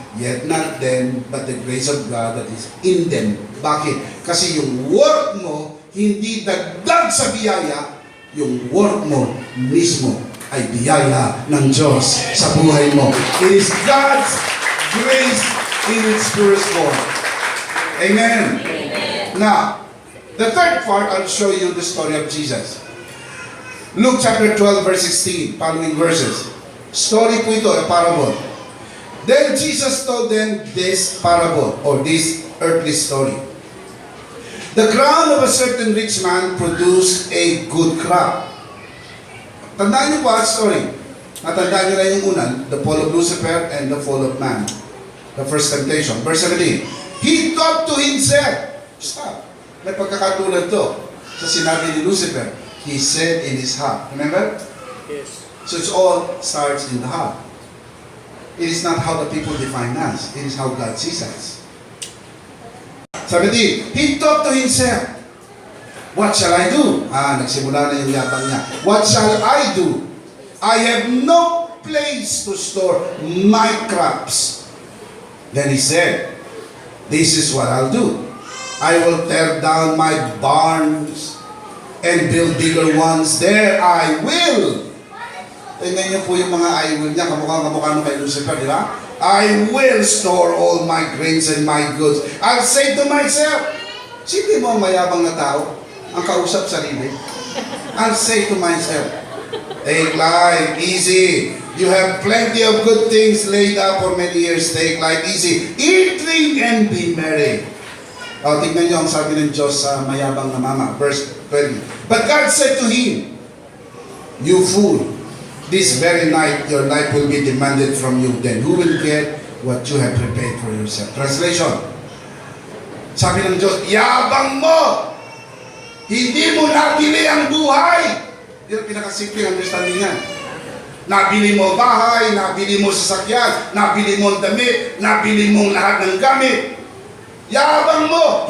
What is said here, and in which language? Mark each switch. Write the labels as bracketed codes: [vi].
[en] Yet not them, but the grace of God that is in them. [tl] Bakit? Kasi yung work mo, hindi dagdag sa biyaya, yung work mo mismo ay biyaya ng Diyos sa buhay mo. [en] It is God's grace in its purest form. Amen? Now, the third part, I'll show you the story of Jesus. Luke chapter 12, verse 16, following verses. [tl] Story po ito, [en] a parable. Then Jesus told them this parable, or this earthly story. The ground of a certain rich man produced a good crop. [tl] Tandaan niyo po ang story. Natandaan niyo na yung unan, [en] the fall of Lucifer and the fall of man. The first temptation. Verse 17. He thought to himself, stop. [tl] May pagkakatulad to sa sinabi ni Lucifer. [en] He said in his heart. Remember? Yes. So it all starts in the heart. It is not how the people define us. It is how God sees us. 17. He thought to himself, what shall I do? [tl] Nagsimula na yung yabang niya. [en] What shall I do? I have no place to store my crops. Then he said, this is what I'll do. I will tear down my barns and build bigger ones. There I will. [tl] Tingnan niyo po yung mga [en] I will [tl] niya, kamukha nung kay Lucifer, di ba? [en] I will store all my grains and my goods. I'll say to myself, [tl] sino mo ang mayabang na tao? Ang kausap sarili. [en] I'll say to myself, take life easy. You have plenty of good things laid up for many years. Take life easy. Eat, drink, and be merry. [tl] Tingnan niyo ang sabi ng Diyos sa mayabang na mama. [en] Verse 20. But God said to him, you fool, this very night your life will be demanded from you. Then who will get what you have prepared for yourself? [tl] Translation. Sabi ng Diyos, yabang mo! Hindi mo nabili ang buhay! Yan ang pinakasimple understanding niya. Nabili mo bahay, nabili mo sasakyan, nabili mo damit, nabili mo lahat ng gamit. Yabang mo!